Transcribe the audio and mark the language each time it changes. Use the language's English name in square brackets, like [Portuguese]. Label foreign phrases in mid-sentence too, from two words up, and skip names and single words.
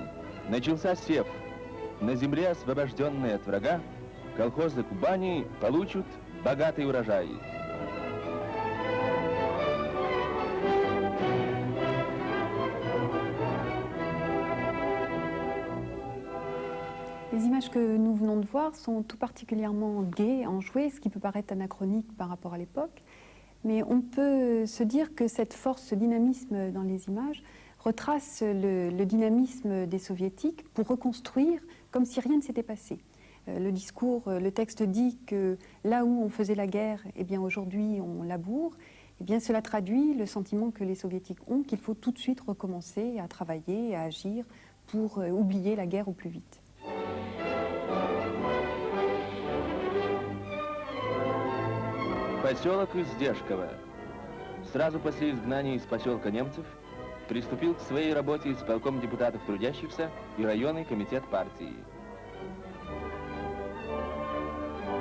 [Russian] Начался сев. На земле, освобожденной от врага, колхозы Кубани получат богатый урожай. [French] Les images que nous venons de voir sont tout particulièrement gaies, enjouées, ce qui peut paraître anachronique par rapport à l'époque. Mais on peut se dire que cette force, ce dynamisme dans les images retrace le dynamisme des soviétiques pour reconstruire comme si rien ne s'était passé. Le discours, le texte dit que là où on faisait la guerre, eh bien aujourd'hui on laboure. Eh bien cela traduit le sentiment que les soviétiques ont qu'il faut tout de suite recommencer à travailler, à agir pour oublier la guerre au plus vite. [Russian] Поселок Издешково. Сразу после изгнания из поселка немцев приступил к своей работе исполком депутатов трудящихся и районный комитет партии.